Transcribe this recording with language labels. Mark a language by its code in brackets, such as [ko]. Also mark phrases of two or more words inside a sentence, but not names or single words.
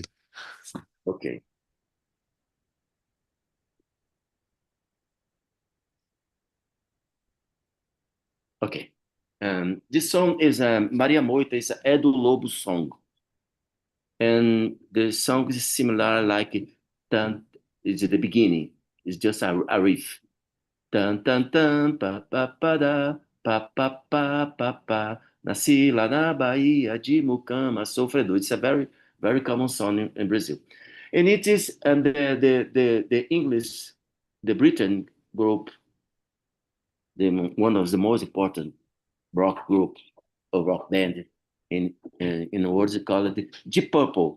[en] Okay. Okay. This song is Maria Moita is a Edu Lobo song. And the song is similar like tan, it's at the beginning. It's just a riff. Tan tan tan pa pa pa da pa pa pa pa pa. [pt] Nasci lá na Bahia de Mucama, sofredor. [en] It's a very common song in Brazil. And it is and the English, the Britain group, one of the most important rock group or rock band in the world, they call it Deep Purple.